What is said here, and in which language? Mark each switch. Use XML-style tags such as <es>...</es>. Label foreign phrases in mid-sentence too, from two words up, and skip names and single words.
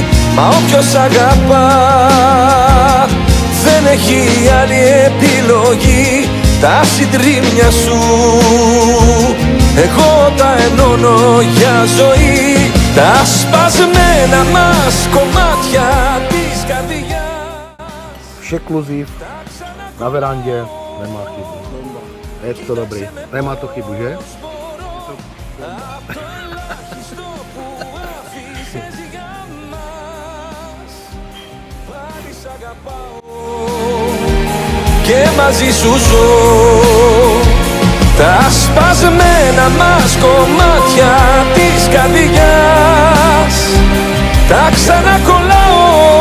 <el>Μα όποιος αγαπά δεν έχει άλλη επιλογή. Τα συντρίμμια σου εγώ τα ενώνω για ζωή. Τα σπασμένα μας κομμάτια της καρδιάς.</el> <cs>Všekluzív na verandě nemá chybu. Je to dobrý. Nemá to chybu, že?</cs> <el>Και μαζί σου ζω τα σπασμένα μας κομμάτια της καρδιάς τα ξανακολλάω.</el>